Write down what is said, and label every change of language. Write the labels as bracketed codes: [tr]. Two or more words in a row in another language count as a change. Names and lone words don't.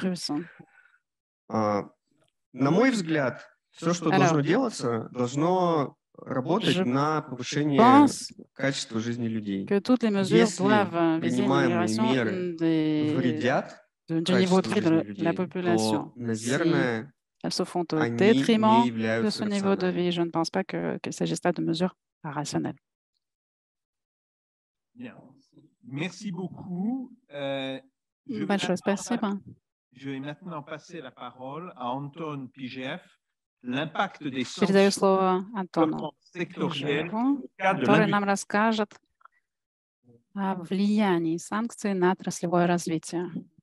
[ru] На мой взгляд, все, что должно делаться, должно работать на повышение качества жизни людей. Если принимаемые меры вредят качеству жизни людей, то, наверное, [fr] elles se font au détriment de ce niveau de vie. Je ne pense pas qu'il s'agisse là de mesures rationnelles. Merci beaucoup. [ru] Большое спасибо. [fr] Je vais maintenant passer la parole à Антон Пижев. L'impact des [ru] Передаю [fr] sanctions [ru] слово Антону Пижеву, который нам расскажет о влиянии санкций на отраслевое развитие.